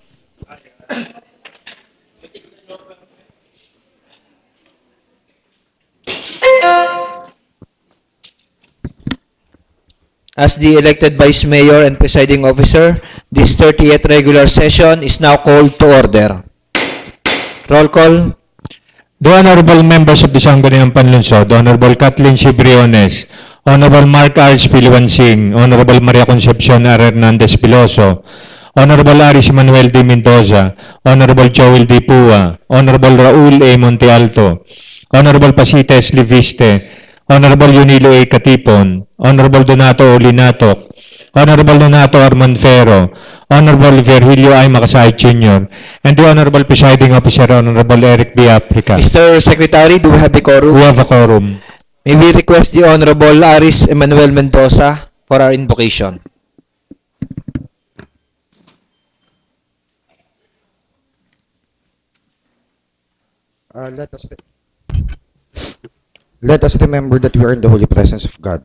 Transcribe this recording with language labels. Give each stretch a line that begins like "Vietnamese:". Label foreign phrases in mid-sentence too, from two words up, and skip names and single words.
English: As the elected Vice Mayor and Presiding Officer, this 30th regular session is now called to order. Roll call. The honorable members of the Sangguniang Panlunsod, Honorable Kathleen C. Briones, Honorable Mark R. Piliwansing, Honorable Maria Concepcion R. Hernandez Piloso, Honorable Aris Manuel D. Mendoza, Honorable Joel D. Pua, Honorable Raul A. Montealto, Honorable Pasita S. Liviste, Honorable Yunilo A. Katipon, Honorable Donato O. Linatok, Honorable Donato R. Monfero, Honorable Virgilio I. Makasay Jr., and the Honorable Presiding Officer, Honorable Eric B. Africa. Mr. Secretary, do we have a quorum? We have a quorum. May we request the Honorable Aris Emmanuel Mendoza for our invocation. Let us remember that we are in the holy presence of God.